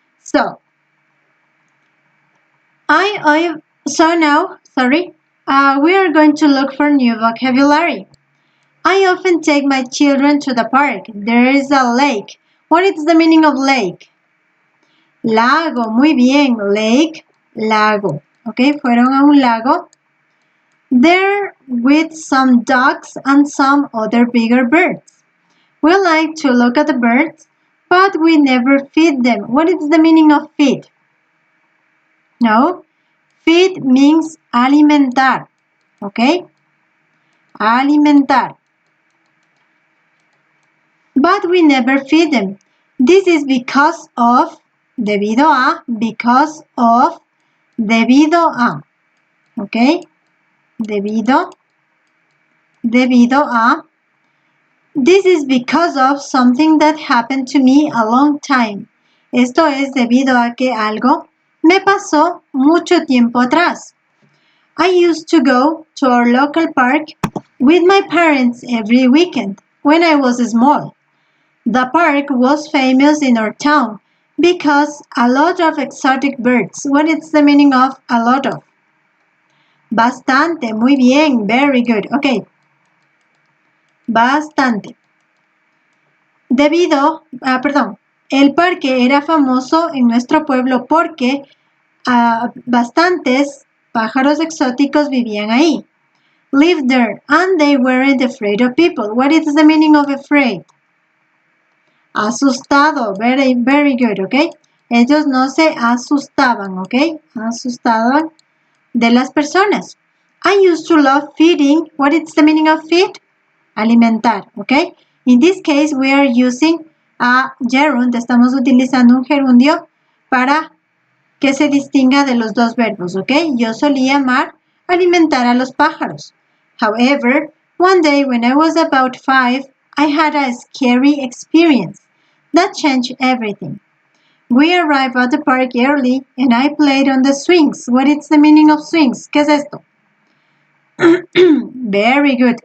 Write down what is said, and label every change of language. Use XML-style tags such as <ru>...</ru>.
<en>So, we are going to look for new vocabulary. I often take my children to the park. There is a lake. What is the meaning of lake?</en> <es>Lago, muy bien. Lake, lago. Ok, fueron a un lago.</es> <en>There with some ducks and some other bigger birds. We like to look at the birds, but we never feed them. What is the meaning of feed? No, feed means alimentar, okay?</en> <es>Alimentar.</es> <en>But we never feed them. This is because of,</en> <es>debido a,</es> <en>because of, debido a, okay?</en> <es>Debido a.</es> <en>This is because of something that happened to me a long time.</en> <es>Esto es debido a que algo me pasó mucho tiempo atrás.</es> <en>I used to go to our local park with my parents every weekend when I was small. The park was famous in our town because a lot of exotic birds. What is the meaning of a lot of?</en> <es>Bastante, muy bien,</es> <en>very good.</en> <es>Okay. Bastante. El parque era famoso en nuestro pueblo porque bastantes pájaros exóticos vivían ahí.</es> <en>Lived there and they weren't afraid of people. What is the meaning of afraid?</en> <es>Asustado,</es> <en>very, very good, okay?</en> <es>Ellos no se asustaban, okay? Asustaban de las personas.</es> <en>I used to love feeding. What is the meaning of feed? Alimentar, okay? In this case, we are using a gerund.</en> <es>Estamos utilizando un gerundio para que se distinga de los dos verbos, okay? Yo solía amar alimentar a los pájaros.</es> <en>However, one day when I was about 5, I had a scary experience that changed everything. We arrived at the park early and I played on the swings. What is the meaning of swings?</en> <es>¿Qué es esto?</es> <en>Very good.</en>